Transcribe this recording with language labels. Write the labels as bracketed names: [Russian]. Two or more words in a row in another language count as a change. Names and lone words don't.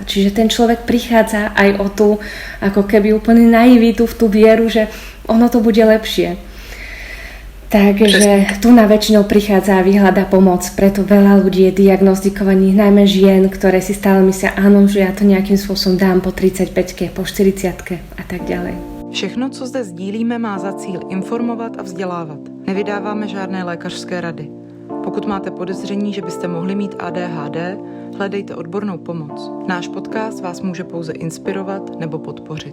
[Slovak] Čiže ten človek prichádza aj o tú, ako keby úplne naivitu v tú vieru, že ono to bude lepšie. Takže tu na väčšinou prichádza a vyhľadá pomoc, preto veľa ľudí je diagnostikovaných, najmä žien, ktoré si stále myslia, áno, že ja to nejakým spôsobom dám po 35-ke, po 40-ke a tak ďalej. [Czech] Všechno, co zde sdílíme, má za cíl informovat a vzdělávat. Nevydáváme žádné lékařské rady. Pokud máte podezření, že byste mohli mít ADHD, hledejte odbornou pomoc. Náš podcast vás může pouze inspirovat nebo podpořit.